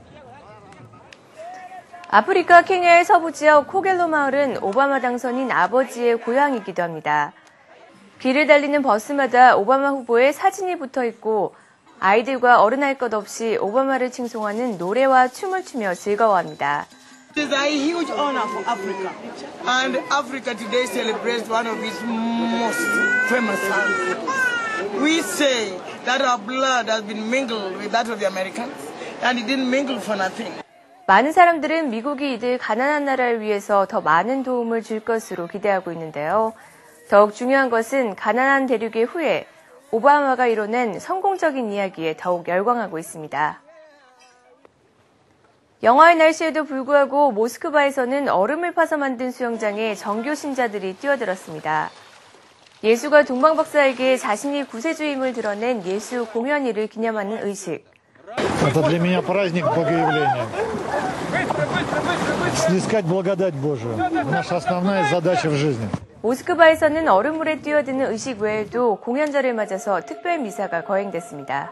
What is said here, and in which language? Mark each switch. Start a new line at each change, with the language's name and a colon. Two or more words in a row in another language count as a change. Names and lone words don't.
Korean: 아프리카 케냐의 서부 지역 코겔로 마을은 오바마 당선인 아버지의 고향이기도 합니다. 길을 달리는 버스마다 오바마 후보의 사진이 붙어 있고 아이들과 어른 할 것 없이 오바마를 칭송하는 노래와 춤을 추며 즐거워합니다.
English: It is a huge honor for Africa, and Africa today celebrates one of its most famous songs. We say that our blood has been mingled with that of the Americans, and it didn't mingle for nothing.
Korean: 많은 사람들은 미국이 이들 가난한 나라를 위해서 더 많은 도움을 줄 것으로 기대하고 있는데요. 더욱 중요한 것은 가난한 대륙의 후에 오바마가 이뤄낸 성공적인 이야기에 더욱 열광하고 있습니다. 영하의 날씨에도 불구하고 모스크바에서는 얼음을 파서 만든 수영장에 정교 신자들이 뛰어들었습니다. 예수가 동방박사에게 자신이 구세주임을 드러낸 예수 공연일을 기념하는 의식.
Russian: Это для меня праздник Богоявления. Снискать благодать Божию. Наша основная задача в жизни.
Korean: 모스크바에서는 얼음물에 뛰어드는 의식 외에도 공연절을 맞아서 특별 미사가 거행됐습니다.